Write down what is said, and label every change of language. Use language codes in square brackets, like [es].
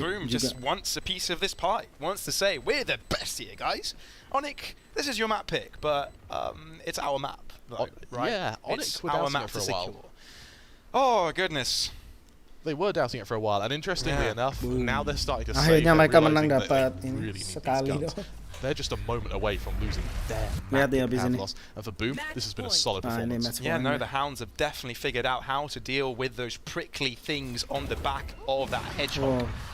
[en] Boom just wants a piece of this pie. Wants to say, we're the best here, guys. ONIC, this is your map pick, but it's our map, though, right? Yeah, ONIC were doubting it for a while. Oh, goodness. They were doubting it for a while, and interestingly enough, now they're starting to [id] akhirnya mereka menang dapat ini sekali doang. [en] They're just a moment away from losing their loss. And for Boom, this has been a solid performance. Yeah, no, the Hounds have definitely figured out how to deal with those prickly things on the back of that hedgehog.